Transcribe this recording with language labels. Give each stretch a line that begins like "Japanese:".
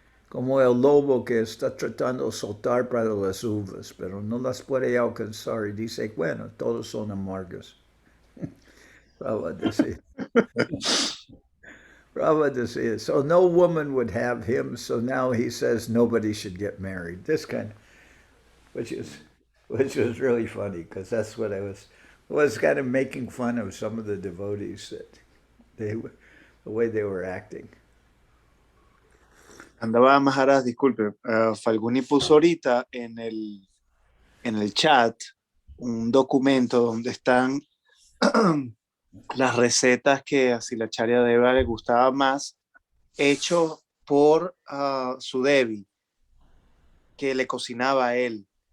Spanish: Como el lobo que está tratando de soltar para las uvas, pero no las puede alcanzar, y dice, bueno, todos son amargos.
English: Prabhupada says, so no woman would have him, so now he says nobody should get married. This kind, which was really funny, because that's what I was kind of making fun of some of the devotees, that the way they were acting.
Spanish: Andaba Maharaj, disculpe, Falguni puso ahorita en el chat un documento donde están las recetas que a Silacharya Deva le gustaba más, hecho por su Devi, que le cocinaba a él.